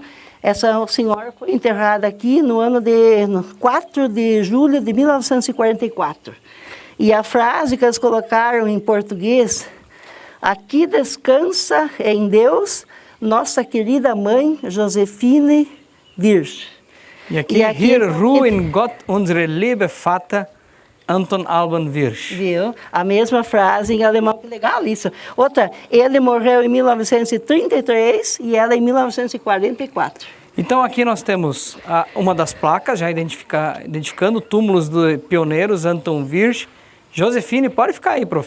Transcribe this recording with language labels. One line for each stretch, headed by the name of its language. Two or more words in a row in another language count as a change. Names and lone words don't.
Portuguese: Essa senhora foi enterrada aqui no 4 de julho de 1944. E a frase que eles colocaram em português, aqui descansa em Deus nossa querida mãe Josefine Wirsch. E aqui
German: hier ruhen Gott unsere liebe Vater Anton Alban Wirsch.
Portuguese: Viu? A mesma frase em alemão, que legal isso. Outra, ele morreu em 1933 e ela em 1944. Então aqui nós temos uma das placas, já identificando túmulos de pioneiros, Anton Wirsch. Josefine, pode ficar aí, prof.